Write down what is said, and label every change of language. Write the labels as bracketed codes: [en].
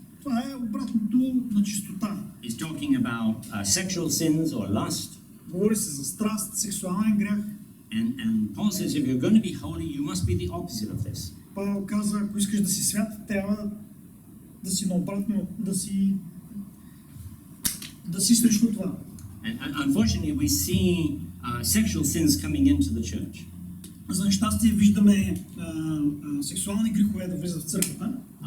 [bg] Това е обратното на чистота. [en] It's talking about sexual sins or lust. [bg] Говори се за страст, сексуален грях. [en] And Paul says if you're going to be holy, you must be the opposite of this. [bg] Павел каза, ако искаш да си свят, трябва да си наобратно, да си срещу това. [en] And unfortunately, we see sexual sins coming into the church. [bg] За нещастие виждаме сексуални грехове да влизат в църквата.